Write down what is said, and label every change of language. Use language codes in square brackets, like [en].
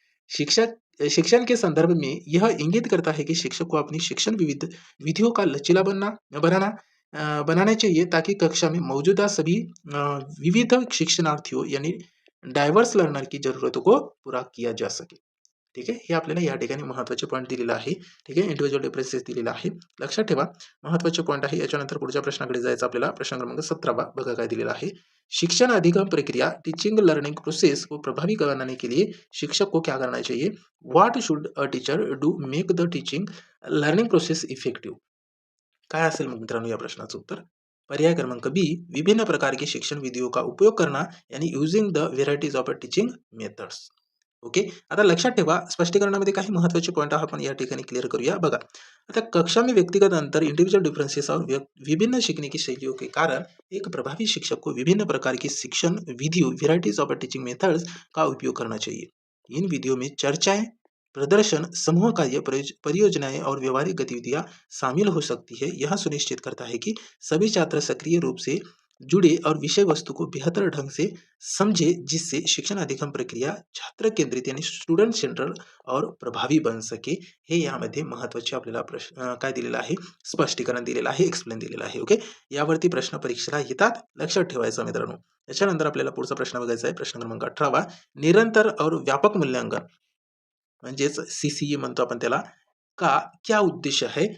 [hi] शिक्षक शिक्षण के संदर्भ में यह इंगित करता है कि शिक्षक को अपनी शिक्षण विविध विधियों का लचीला बनाना चाहिए ताकि कक्षा में मौजूदा सभी विविध शिक्षणार्थियों यानी [en] diverse learner [hi] की जरूरतों को पूरा किया जा सके. [mr] ठीक आहे. हे आपल्याला या ठिकाणी महत्त्वाचे पॉइंट दिलेला आहे. ठीक आहे. [en] individual differences [mr] दिलेला आहे. लक्षात ठेवा. महत्त्वाचे पॉइंट आहे. याच्यानंतर पुढच्या प्रश्नाकडे जायचं आपल्याला. प्रश्न क्रमांक 17 बघा काय दिलेला आहे. [hi] शिक्षण अधिगम प्रक्रिया [en] teaching learning process [hi] को प्रभावी बनाने के लिए शिक्षक को क्या करना चाहिए? [en] What should a teacher do make the teaching learning process effective? [mr] काय असेल मग मित्रांनो या प्रश्नाचं उत्तर? पर्याय क्रमांक बी, [hi] विभिन्न प्रकार के शिक्षण विधियों का उपयोग करना यानी [en] Using the varieties of teaching methods. Okay. [mr] आता लक्षात ठेवा, स्पष्टीकरणामध्ये काही महत्त्वाचे पॉइंट आपण या ठिकाणी क्लियर करूया. बघा, आता [hi] कक्षा में व्यक्तिगत अंतर, [en] individual differences [hi] और विभिन्न सीखने की शैलियों के कारण एक प्रभावी शिक्षक को विभिन्न प्रकार की शिक्षण विधियों [en] varieties of teaching methods [hi] का उपयोग करना चाहिए. इन विधियों में चर्चाएं, प्रदर्शन, समूह कार्य, परियोजनाएं और व्यवहारिक गतिविधियां शामिल हो सकती है. यह सुनिश्चित करता है कि सभी छात्र सक्रिय रूप से जुड़े और विषय वस्तु को बेहतर ढंग से समझे, जिससे शिक्षण अधिगम प्रक्रिया छात्र केंद्रित यानी [en] student central [hi] और प्रभावी बन सके. [mr] हे यामध्ये महत्त्वाचे आपल्याला प्रश्न काय दिलेलं आहे, स्पष्टीकरण दिलेलं आहे, एक्सप्लेन दिलेलं आहे. ओके. यावरती प्रश्न परीक्षेला येतात, लक्षात ठेवायचं मित्रांनो. त्याच्यानंतर आपल्याला पुढचा प्रश्न बघायचा आहे. प्रश्न क्रमांक 18 [hi] निरंतर और व्यापक मूल्यांकन [mr] म्हणजेच सीसीई म्हणतो आपण त्याला, [hi] का क्या उद्देश्य है?